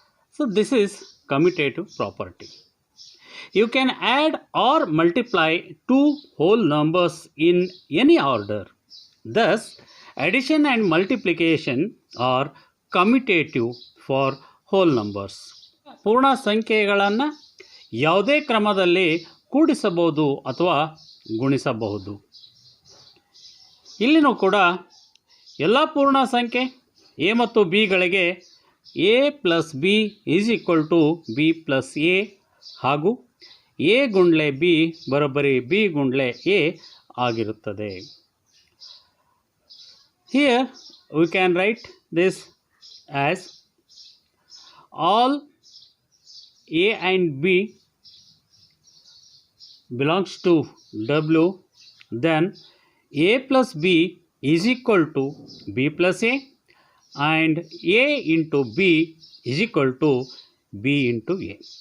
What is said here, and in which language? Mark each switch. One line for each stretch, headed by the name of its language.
English: So this is commutative property. You can add or multiply two whole numbers in any order. Thus, addition and multiplication are commutative for whole numbers.
Kannada: ಪೂರ್ಣ ಸಂಖ್ಯೆಗಳನ್ನು ಯಾವುದೇ ಕ್ರಮದಲ್ಲಿ ಕೂಡಿಸಬಹುದು ಅಥವಾ ಗುಣಿಸಬಹುದು. ಇಲ್ಲಿನೂ ಕೂಡ ಎಲ್ಲ ಪೂರ್ಣ ಸಂಖ್ಯೆ ಎ ಮತ್ತು ಬಿಗಳಿಗೆ
English: a plus b is equal to b plus a
Kannada: ಹಾಗೂ ಎ ಗುಂಡ್ಲೆ ಬಿ ಬರೋಬ್ಬರಿ ಬಿ ಗುಂಡ್ಲೆ ಎ ಆಗಿರುತ್ತದೆ.
English: Here we can write this as all a and b belongs to W, then a plus b is equal to b plus a and a into b is equal to b into a.